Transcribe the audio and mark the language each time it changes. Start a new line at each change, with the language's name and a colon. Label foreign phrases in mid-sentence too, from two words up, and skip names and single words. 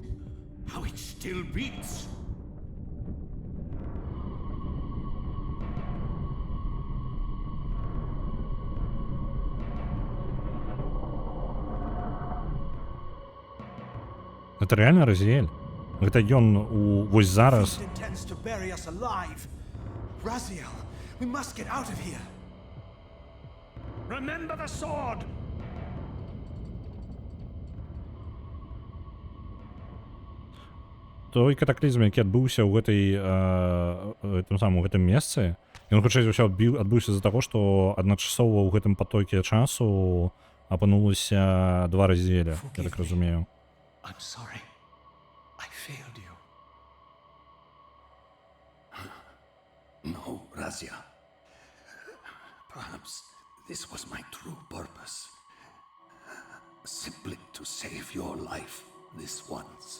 English: How it still beats.
Russian: Это реально Розиэль?
Belarusian: Гэта ён у вось зараз.
English: Intends to bury us alive. Raziel, we must get out of here. Remember the sword.
Belarusian: Той катаклізм, які адбыўся ў гэтым месцы, ён хутчэй за ўсё адбыўся з-за таго, што адначасова ў гэтым патоке часу апынулася два Розиэля, я так разумею.
English: I'm sorry. I failed you. No, Razia. Perhaps this was my true purpose. Simply to save your life this once.